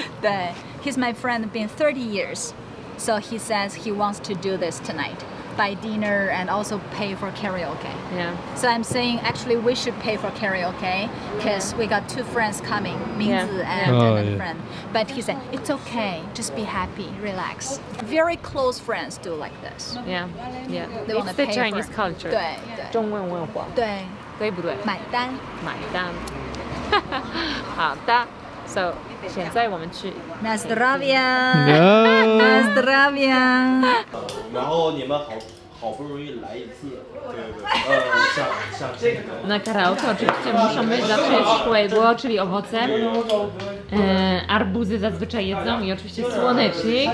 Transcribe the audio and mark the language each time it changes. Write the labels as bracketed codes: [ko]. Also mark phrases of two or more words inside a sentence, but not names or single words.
[en] 对 he's my friend, been 30 years. So he says he wants to do this tonight, buy dinner and also pay for karaoke. Yeah. So I'm saying actually we should pay for karaoke because we got two friends coming, Mingzi and Oh, another yeah. friend. But he said it's okay, just be happy, relax. Very close friends do like this. Yeah, yeah. They wanna It's the pay Chinese for- culture. [zh] 对对中文文化，对，对不对？买单。买单。好的，So 现在我们去 [ru] На здоровье. [en] No. [ru] На здоровье. [zh] 然后你们好不容易来一次，像这个。 [pl] Na karaoke oczywiście muszą być zawsze szkłego, czyli owoce. Arbuzy zazwyczaj jedzą i oczywiście słonecznik.